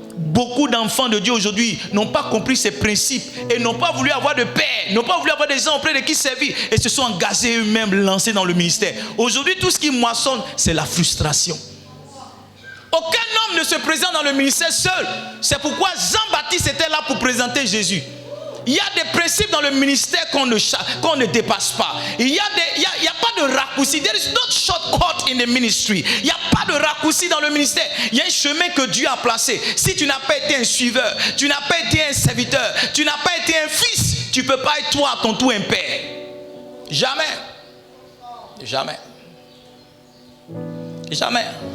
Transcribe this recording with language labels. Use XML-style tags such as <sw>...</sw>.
<fr>Beaucoup d'enfants de Dieu aujourd'hui n'ont pas compris ces principes et n'ont pas voulu avoir de père, n'ont pas voulu avoir des gens auprès de qui servir et se sont engagés eux-mêmes, lancés dans le ministère. Aujourd'hui, tout ce qui moissonne, c'est la frustration. Aucun homme ne se présente dans le ministère seul. C'est pourquoi Jean-Baptiste était là pour présenter Jésus. Il y a des principes dans le ministère qu'on ne dépasse pas. Il n'y a pas de raccourci.</fr> <en>There is no shortcut in the ministry.</en> <fr>Il n'y a pas de raccourci dans le ministère. Il y a un chemin que Dieu a placé. Si tu n'as pas été un suiveur, tu n'as pas été un serviteur, tu n'as pas été un fils, tu ne peux pas être toi à ton tour un père. Jamais. Jamais. Jamais.</fr>